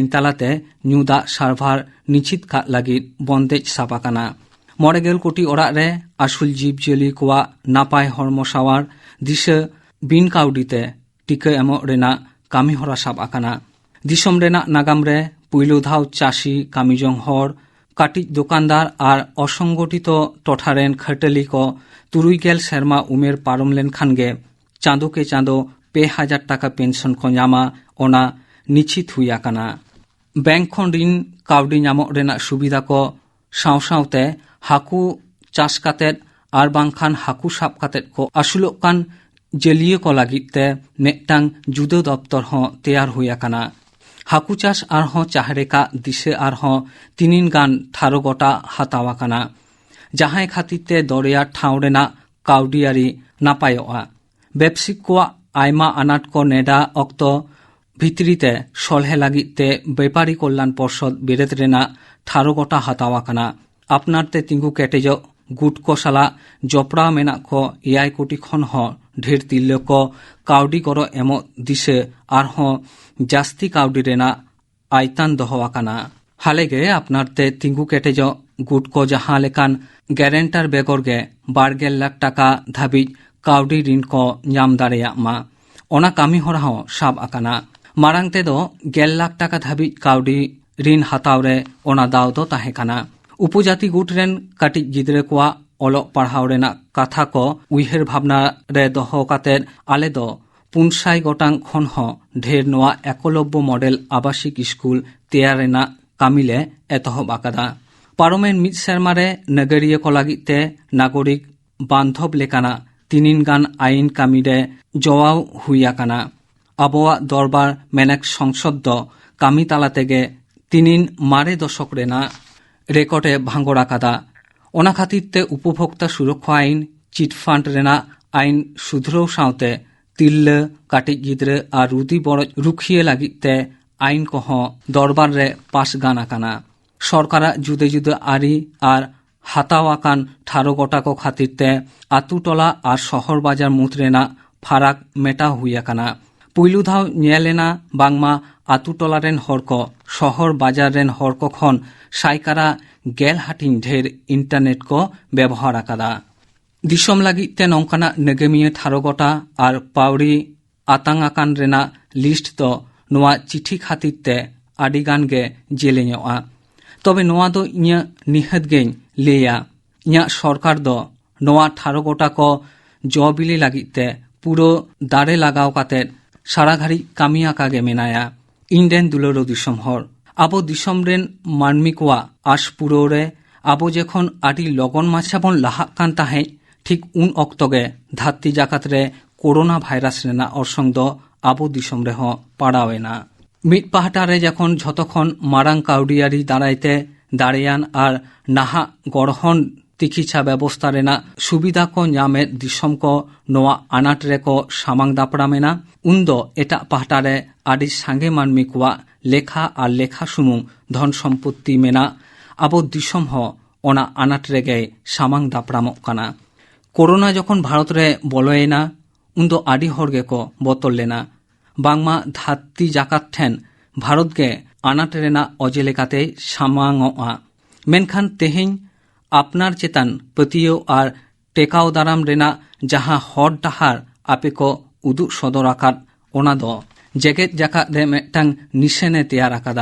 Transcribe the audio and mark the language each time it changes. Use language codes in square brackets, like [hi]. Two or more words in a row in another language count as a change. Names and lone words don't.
[sat] तालाते न्यूदा सार्भार निश्चित का लगी बंदेज सापाकाना 9 कोटी ओड़ा रे आसुल जीव जियली कोआ नापाय हरम सावार दिशा बिन काउडीते टीका एमो रेना कामी हरा साब आकाना दिसम रेना नागाम रे पुइलु धाव चाषी कामिजोंग हर काटिज दुकानदार और असंगठित टोठारेन खटली को 3 सेरमा उमेर पारम लेन खानगे चांदो के चांदो 2000 टाका पेंशन को नामा ओना निश्चित हुई आकाना। बैंक खन ऋण काउडी नामो रेना सुविधा को साव सावते हाकू चाष कातेत आर बांखान हाकू साब कातेत को आसुलोक कान जेलियो को लागिते मेटांग जुदो दफ्तर हो तैयार हुई आकाना। हाकू चाष आर हो चाहरेका दिशे आर हो 3 गान 18 गोटा हातावा काना जहां खातिरते दरिया ठाव रेना काउडियारी नापायोआ। बेबसिक को आयमा आनाट को नेडा अक्तो भित्रीते सलहे लागिते व्यापारी कल्याण पर्षद बेरेत रेना 18 गोटा हातावा काना। आपनारते तिंगु केटेजो गुट को साला जपड़ा मेना को 1 कोटी खन हो ढेर तिल्ले को काउडी करो एमो दिशे आर हो जास्ती काउडी रेना आयतान दोहवा काना। हालेगे आपनारते तिंगु केटेजो गुट को जहां लेकान ग्यारेंटर बेगरगे 12 लाख टाका धाबी काउडी ऋण को नाम दाड़ेया मा ओना कामी हरा हो साब आकाना। मारांग तेदो 1 लाख टाका धाबी काउडी ऋण हातावरे ओना दाव दो ताहे काना। उपजाति गुट रेन काटिज गिद्रे कोआ ओलो पढ़ाव रेना कथा को उइहेर भावना रे दोहो कातेर आले दो 500 गोटांग खन हो ढेर नोआ एकलव्य मॉडल आवासिक स्कूल तैयार रेना कामिले एतहब आकादा। पारमेन 1 सेरमारे नगरिया को लागिते नागरिक बांधव लेकाना 3 गान आईन कामिरे जवाव हुई आकाना। आबोआ दरबार मेनेक संसद दो कामी ताला तेगे 3 मारे दशक रेना रेकर्डे भांगड़ आकादा। ओना खातिरते उपभोक्ता सुरक्षा आईन चिटफांड रेना आईन सुधरौ सावते तिल्ले काटिज गिद्रे आर रुदी बरज रुखिए लागिते आईन को दरबार रे पास गान आकाना। सरकारा जुदे जुदे आरी आर हातावाकान 18 गोटा को खातिरते आतु टोला आर शहर बाजार मुद रेना फाराक मेटा हुई आकाना। पुइलु धाव नेलेना बांगमा आतु टोला रेन हर को शहर बाजार रेन हर को खन साइकारा गेल हाटिंग ढेर इंटरनेट को व्यवहार आकादा। दिसम लागिते नौकाना नेगेमिये 18 गोटा आर पाउरी आतांग आकान रेना लिस्ट तो नोआ चिठी खातिरते आडिगान गे जेलेङोआ। तबे नोआ दो इnya निहत गेኝ लेया इnya सरकार दो नोआ 18 गोटा को जबिली लागिते पुरो दारे लगाव काते सारा घाड़ी कामिया कागे मेनाया। इंडेन दुलरो दिसम हर आबो दिसम रेन मानमी कोआ आस पुरो रे आबो जेखन आदि लगन माछाबन लाहाक कान ताहे ठीक उन अक्तगे धात्ती जाकात रे कोरोना भाइरास रेना अरसंग दो आबो दिसम रे हो पाड़ावेना। मिट पाहाटारे जखन झतखन मारांग काउडियारी दाराइते दाड़ियान आर नाहा गड़हन तिखिछा व्यवस्था रेना सुविधा को नामे दिसम को नोआ आनाट रे को सामांग दापड़ामेना उन्दो एटा पाहाटारे आदि सांगे मानमी कोआ लेखा आर लेखा सुमुंग धन सम्पत्ति मेना आबो दिसम हो ओना आनाट रेगे सामांग दापड़ामोग काना। कोरोना जखन भारत रे बोलोयेना उन्दो आदि हरगे को बतल लेना बांगमा धात्ती जाकात ठेन भारत गे आनाट रेना अजे लेकाते सामांगआ। मेनखान तेहेñ आपनार चेतान पतियो आर टेकाव दाराम रेना जहां हर डाहार आपे को उदुग सदर आकाद ओना दो जेगेत जाकात रे मेटांग निशेने तैयार आकादा।